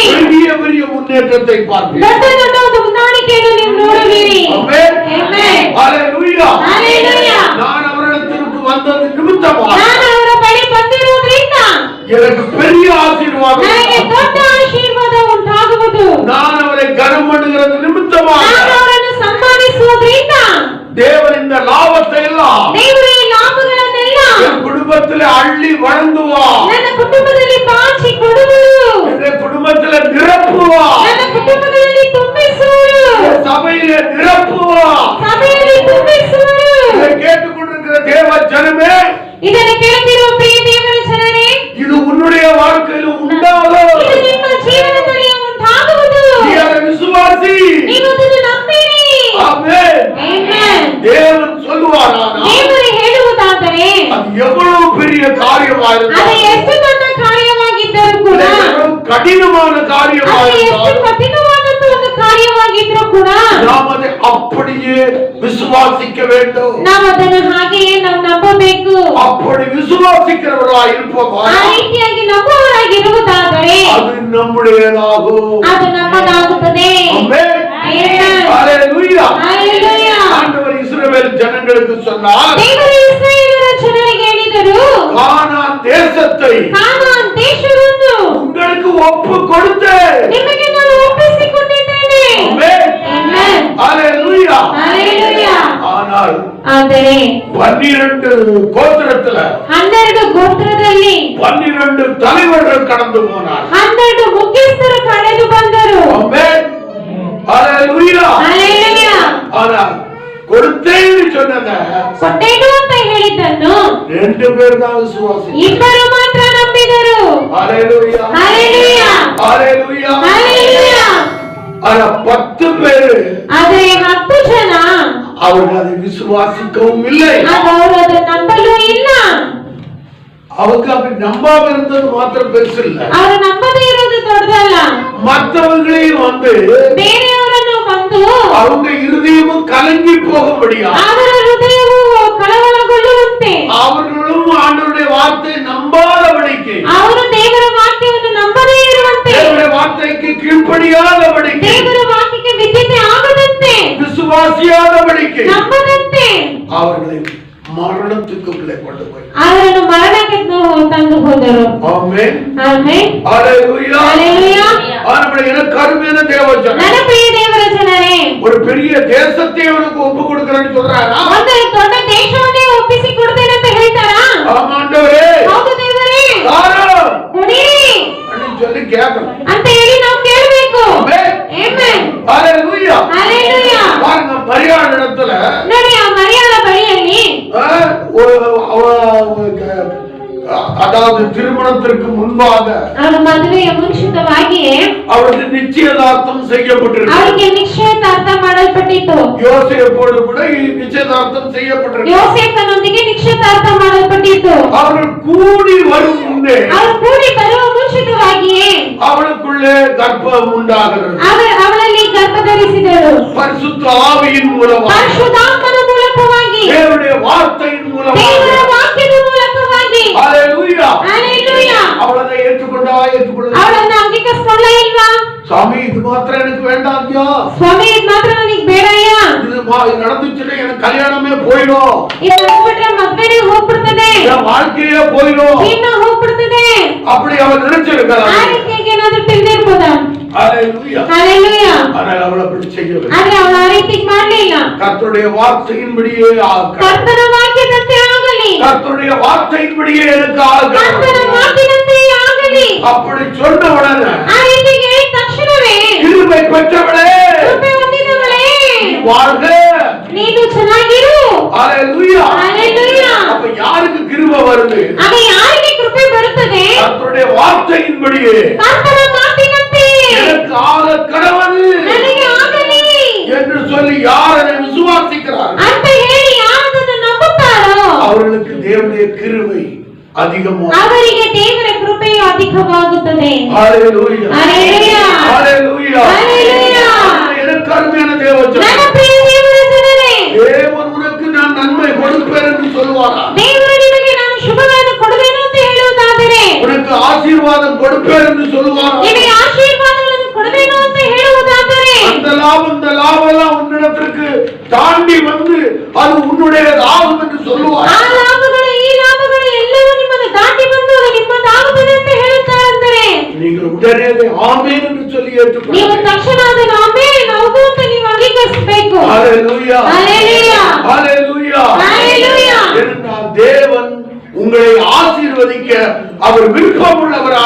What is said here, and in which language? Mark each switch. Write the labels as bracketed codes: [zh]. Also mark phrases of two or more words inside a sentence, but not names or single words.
[ta] பெரிய பெரிய முன்னேற்றத்தை பார்ப்பீர்கள். [kn] ದೊಡ್ಡ ದೊಡ್ಡ ಒಂದು ಹೊಂದಾಣಿಕೆಯನ್ನು ನೀವು ನೋಡುವಿರಿ. [ta] ஆமென். [kn] ಆಮೆನ್. [ta] ஹalleluya. [kn] ಹalleluya. [ta] நான் அவரிடத்திற்கு வந்தது நிமித்தமாக [kn] ನಾನು ಅವರ ಬಳಿ ಬಂದಿರುವುದರಿಂದ [ta] எனக்கு பெரிய ஆசீர்வாதம் [kn] ನನಗೆ ದೊಡ್ಡ ಆಶೀರ್ವಾದ ಉಂಟಾಗುವುದು. [ta] நான் அவரை கனம் பண்ணுகிறது நிமித்தமாக [kn] ನಾನು ಅವರನ್ನು ಸನ್ಮಾನಿಸುವುದರಿಂದ [ta] தேவன் இந்த லாபத்தை எல்லாம் [kn] ದೇವರು ಈ ಲಾಭಗಳನ್ನೆಲ್ಲ [ta] என் குடும்பத்திலே அள்ளி வழங்குவார். [kn] ನನ್ನ ಕುಟುಂಬದಲ್ಲಿ ಬಾಚಿ ಕೊಡುವರು. [ta] என் குடும்பத்திலே நிரப்புவார். [kn] ನನ್ನ ಕುಟುಂಬದಲ್ಲಿ ತುಂಬಿಸುವರು. [ta] என் சபையிலே நிரப்புவார். [kn] ಸಭೆಯಲ್ಲಿ ತುಂಬಿಸುವರು. [ta] இதை கேட்டுக்கொண்டிருக்கிற தேவ ஜனமே, [kn] ಇದನ್ನು ಕೇಳುತ್ತಿರುವ ಪ್ರಿಯ ದೇವರ ಜನರೇ, [ta] இது உன்னுடைய வாழ்க்கையில் உண்டாகும். [kn] ಇದು ನಿಮ್ಮ ಜೀವನದಲ್ಲಿ ಉಂಟಾಗುವುದು. [ta] நீ அதை விசுவாசி. [kn] ನೀವು ಅದನ್ನು ನಂಬಿರಿ. [ta] ஆமென். [kn] ಆಮೆನ್. [ta] தேவன் சொல்லுவாரானால் [kn] ದೇವರು ಹೇಳುವುದಾದರೆ [ta] அது எவ்வளவு பெரிய [kn] ಅದು [ta] காரியமாயிருந்தாலும் [kn] ಎಷ್ಟು ದೊಡ್ಡ ಕಾರ್ಯವಾಗಿದ್ದರೂ ಕೂಡ [ta] எவ்வளவு கடினமான [kn] ಅದು ಎಷ್ಟು [ta] காரியமாயிருந்தாலும் [kn] ಕಠಿಣವಾದಂತ ಒಂದು ಕಾರ್ಯ ಅಸಾಧ್ಯವಾಗಿದ್ರು ಕೂಡ [ta] நாம் அதை அப்படியே விசுவாசிக்க வேண்டும். [kn] ನಾವು ಅದನ್ನು ಹಾಗೆಯೇ ನಾವು ನಂಬಬೇಕು. [ta] அப்படி விசுவாசிக்கிறவர்களாய் இருப்போமா, [kn] ಆ ರೀತಿಯಾಗಿ ನಂಬುವವರಾಗಿರುವುದಾದರೆ [ta] அது நம்முடையதாகும். [kn] ಅದು ನಮ್ಮದಾಗುತ್ತದೆ. [ta] ஆமென். [kn] ಆಮೆನ್. [ta] ஹalleluya. [kn] ಹಲ್ಲೆಲೂಯಾ. [ta] ஆண்டவர் இஸ்ரவேல் ஜனங்களுக்கு சொன்னார், [kn] ದೇವರು ಇಸ್ರಾಯೇಲರ ಜನರಿಗೆ ಹೇಳಿದರು, [ta] கானான் தேசத்தை [kn] ಕಾನಾನ್ ದೇಶವನ್ನು [ta] உங்களுக்கு ஒப்பு கொடுத்தேன். [kn] ನಿಮಗೆ ನಾನು ಒಪ್ಪಿಸಿಕೊಟ್ಟಿದ್ದೇನೆ. [ta] ஆமென். [kn] ಆಮೆನ್. [ta] ஹalleluya. [kn] ಹಲ್ಲೆಲೂಯಾ. [ta] ஆனால் [kn] ಆದರೆ [ta] 12 கோத்திரத்துல [kn] 12 ಗೋತ್ರದಲ್ಲಿ [ta] 12 தலைவர்கள் கடந்து போனார். [kn] 12 ಮುಖ್ಯಸ್ಥರು ಕಳೆದು ಬಂದರು. [ta] ஆமென். ஹalleluya. [kn] ಹಲ್ಲೆಲೂಯಾ. [ta] ஆனால் கொடுத்தேன்னு சொன்னத [kn] ಕೊಟ್ಟೇನು ಅಂತ ಹೇಳಿದ್ದನ್ನು [ta] 2 பேர் தான் விசுவாசித்தார்கள். [kn] ಇಬ್ಬರು ಮಾತ್ರ ನಂಬಿದರು. [ta] ஹalleluya. [kn] ಹಲ್ಲೆಲೂಯಾ. [ta] ஹalleluya. [kn] ಹಲ್ಲೆಲೂಯಾ. [ta] ஆனா 10 பேர் [kn] ಆದರೆ 10 ಜನ [ta] அவர்கள் அதை விசுவாசிக்கவும் இல்லை. [kn] ಅವರು ಅದನ್ನು ನಂಬಲು ಇಲ್ಲ. [ta] அவங்க அப்படி நம்பாம இருந்தது மாத்திரம் பெருசு இல்ல, [kn] ಅವರು ನಂಬದೇ ಇರೋದು ದೊಡ್ಡದಲ್ಲ. [ta] மற்றவங்களையும் வந்து [kn] ಬೇರೆಯವರನ್ನು ಬಂದು [ta] அவங்க இருதயமும் கலங்கி போகும்படியா [kn] ಅವರ ಹೃದಯವು ಕಳವಳಗೊಳ್ಳುವಂತೆ [ta] அவர்களும் ஆண்டவருடைய வார்த்தை நம்பாதபடிக்கு, [kn] ಅವರು ದೇವರ ವಾಕ್ಯವನ್ನು ನಂಬದೇ ಇರುವಂತೆ, [ta] தேவனுடைய வார்த்தைக்கு கீழ்ப்படியாதபடிக்கு, [kn] ದೇವರ ವಾಕ್ಯಕ್ಕೆ ವಿದ್ಯತೆ ಆಗದಂತೆ, [ta] விசுவாசியாதபடிக்கு [kn] ನಂಬದಂತೆ [ta] அவர்களை மரணத்துக்குள்ளே கொண்டு போய் [kn] ಅವರನ್ನು ಮರಣಕ್ಕೆ ತಂದು ಹೋದರು. [ta] ஆமென். [kn] ಆಮೆನ್. [ta] ஹalleluya. [kn] ಹಲ್ಲೆಲೂಯಾ. [ta] ஆண்டவரே, எனக்கு கருமையான தேவஜனம், [kn] ನನ್ನ ಪ್ರಿಯ ದೇವರ ಜನರೇ, [ta] ஒரு பெரிய தேசத்தை அவனுக்கு ஒப்பு கொடுக்கிறேன்னு சொல்றாரா? [kn] ಒಂದು ದೊಡ್ಡ ದೇಶವನ್ನೇ ಒಪ್ಪಿಸಿ ಕೊಡ್ತೇನೆ ಅಂತ ಹೇಳ್ತಾರಾ? [ta] ஆமா ஆண்டவரே, [kn] ಹೌದು ದೇವರೇ, [ta] தாரோ [kn] ಕೊಡಿರಿ [ta] அப்படின்னு சொல்லி கேட்கணும். [kn] ಅಂತ ಹೇಳಿ ನಾವು ಕೇಳಬೇಕು. [ta] ஆமென். [kn] ಆಮೆನ್. [ta] ஹalleluya. [kn] ಹಲ್ಲೆಲೂಯಾ. [ta] பாருங்க, மரியாள் இடத்துல [kn] ನೋಡಿ ಆ ಮರಿಯಾಳ ಬಳಿಯಲ್ಲಿ [ta] அதாவது திருமணத்திற்கு முன்பாக [kn] ಅವರ ಮದುವೆಯ ಮುಂಚಿತವಾಗಿಯೇ [ta] அவருக்கு நிச்சயதார்த்தம் செய்யப்பட்டிருக்கு. [kn] ಅವರಿಗೆ ನಿಶ್ಚಯದಾರ್ಥ ಮಾಡಲ್ಪಟ್ಟಿತ್ತು. [ta] யோசேப்போடு கூட நிச்சயதார்த்தம் செய்யப்பட்டிருக்கு. [kn] ಯೋಸೇಫನೊಂದಿಗೆ ನಿಶ್ಚಯದಾರ್ಥ ಮಾಡಲ್ಪಟ್ಟಿತ್ತು. [ta] அவர்கள் கூடி வரும் முன்னே [kn] ಅವರು ಕೂಡಿ ಬರುವ ಮುಂಚಿತವಾಗಿಯೇ [ta] அவளுக்குள்ளே கர்ப்பம் உண்டாகிறது. [kn] ಅವಳಲ್ಲಿ ಗರ್ಭ ಧರಿಸಿದಳು. [ta] பரிசுத்த ஆவியின் மூலமாக, [kn] ಪರಿಶುದ್ಧಾತ್ಮನ ಮೂಲಕವಾಗಿ, [ta] தேவனுடைய வார்த்தையின் மூலமாக, [kn] ದೇವರ ವಾಕ್ಯದ ಮೂಲಕವಾಗಿ. [ta] ஹalleluya. [kn] ಹಲ್ಲೆಲೂಯಾ. [ta] அவளை ஏற்றுக்கொள்ள [kn] ಅವಳನ್ನು ಅಂಗೀಕರಿಸಿಕೊಳ್ಳ ಇಲ್ವಾ? [ta] சாமி, இது மாத்திரம் எனக்கு வேண்டாம் ஐயா, [kn] ಸ್ವಾಮಿ ಇದು ಮಾತ್ರ ನನಗೆ ಬೇಡಯ್ಯ, [ta] இது நடந்துச்சுன்னா எனக்கு கல்யாணமே போயிடும், [kn] ಇದು ಬಿಟ್ರೆ ಮದ್ವೆನೇ ಹೋಗ್ಬಿಡ್ತದೆ, [ta] என் வாழ்க்கையே போயிடும் [kn] ಜೀವನ ಹೋಗ್ಬಿಡ್ತದೆ, [ta] அப்படி அவள் நினைச்சிருக்கிறாள். [kn] ಆ ರೀತಿಯಾಗಿ ಏನಾದ್ರೂ ತಿಳಿದಿರ್ಬೋದಾ? [ta] ஹalleluya. [kn] ಹಲ್ಲೆಲೂಯಾ. [ta] ஆனால் அவள் அப்படி செய்யவில்லை. [kn] ಆದ್ರೆ ಅವಳು ಆ ರೀತಿ ಮಾಡಲಿಲ್ಲ. [ta] கர்த்தருடைய வார்த்தையின்படியே ஆக, [kn] ಕರ್ತನ ವಾಕ್ಯದಂತೆ ಆಗಲಿ, [ta] கர்த்தருடைய வார்த்தையின்படியே எனக்கு ஆக, [kn] ಕರ್ತನ ಮಾತಿನಂತೆ ಆಗಲಿ. [ta] அப்படி சொன்ன உடனே [kn] ಆ ರೀತಿ ಹೇಳಿದ ತಕ್ಷಣವೇ [ta] கிருபை பெற்றவளே [kn] ಕೃಪೆ ಹೊಂದಿದವಳೇ [ta] வாழ்க, [kn] ನೀನು ಚೆನ್ನಾಗಿರು. [ta] ஹalleluya. [kn] ಹಲ್ಲೆಲೂಯಾ. [ta] அப்ப யாருக்கு கிருபை வருது? [kn] ಆಗ ಯಾರಿಗೆ ಕೃಪೆ ಬರುತ್ತದೆ? [ta] கர்த்தருடைய வார்த்தையின்படியே [kn] ಕರ್ತನ ಮಾತಿನಂತೆ [ta] எனக்கு ஆக கடவுள் [kn] ನನಗೆ ಆಗಲಿ [ta] என்று சொல்லி யார் அதை விசுவாசிக்கிறார்கள் [kn] ಅಂತ ಹೇಳಿ ಯಾರನ್ನು ನಂಬುತ್ತಾರೋ [ta] அவர்களுக்கு தேவனுடைய கிருபை அதிகமாக, [kn] ಅವರಿಗೆ ದೇವರ ಕೃಪೆಯು ಅಧಿಕವಾಗುತ್ತದೆ. [ta] ஹalleluya. [kn] ಹಲ್ಲೆಲೂಯಾ. [ta] ஹalleluya. ஹalleluya. எனக்கு அருமையான தேவஜனம், [kn] ನನ್ನ ಪ್ರಿಯ ದೇವರ ಜನರೇ, [ta] தேவன் உனக்கு நான் நன்மை கொடுப்பேன் என்று சொல்வாரா? [kn] ದೇವರು ನಿಮಗೆ ನಾನು ಶುಭವನ್ನು ಕೊಡುವೆನು ಅಂತ ಹೇಳುವುದಾದರೆ, [ta] உனக்கு ஆசீர்வாதம் கொடுப்பேன் என்று சொல்வாரா? [kn] ನಿಮಗೆ ಆಶೀರ್ವಾದಗಳನ್ನು ಕೊಡುವೆನು ಅಂತ ಹೇಳುವುದಾದರೆ, [ta] அந்த லாபம் இந்த லாபம் எல்லாம் உன்னிடத்திற்கு தாண்டி வந்து அது உன்னுடையதாகும் என்று சொல்லுவார். [kn] ಆ ಲಾಭಗಳು ಈ ಲಾಭಗಳು ಎಲ್ಲವೂ ನಿಮ್ಮನ್ನು ದಾಟಿ ಬಂದು ಅದು ನಿಮ್ಮದಾಗುತ್ತದೆ ಅಂತ ಹೇಳುತ್ತಾರೆ. ಅಂದರೆ [ta] நீங்கள் உடனே அதை ஆமென் என்று சொல்லி [kn] ನೀವು [ta] ஏற்றுக்கொள்ளுங்கள். [kn] ತಕ್ಷಣ ಅದನ್ನು ಆಮೆನ್ ಹೌದು ಅಂತ ನೀವು ಅಂಗೀಕರಿಸಬೇಕು. [ta] ஹalleluya. ஹalleluya. ஹalleluya. ஹalleluya. ஏனென்றால் தேவன் உங்களை ஆசீர்வதிக்க அவர் விருப்பமுள்ளவராக